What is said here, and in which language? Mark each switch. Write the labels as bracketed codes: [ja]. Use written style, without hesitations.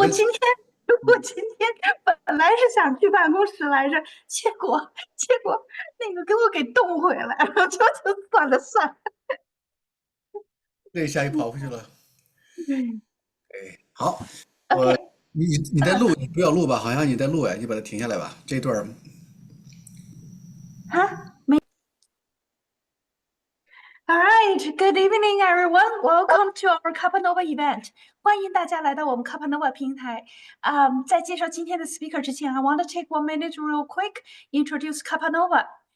[zh] 我今天我今天本来是想去办公室来着，结果那个给我给冻回来了，就算了算了。这一下又跑回去了。嗯好，我，OK，你在录，你不要录吧，好像你在录哎，你把它停下来吧。这段儿 [en] 哈，All right, good evening, everyone. Welcome to our CAPA Nova event. [zh] 欢迎大家来到我们 CAPA Nova 平台。在介绍今天的 speaker 之前， [en] I want to take 1 minute real quick, introduce CAPA Nova.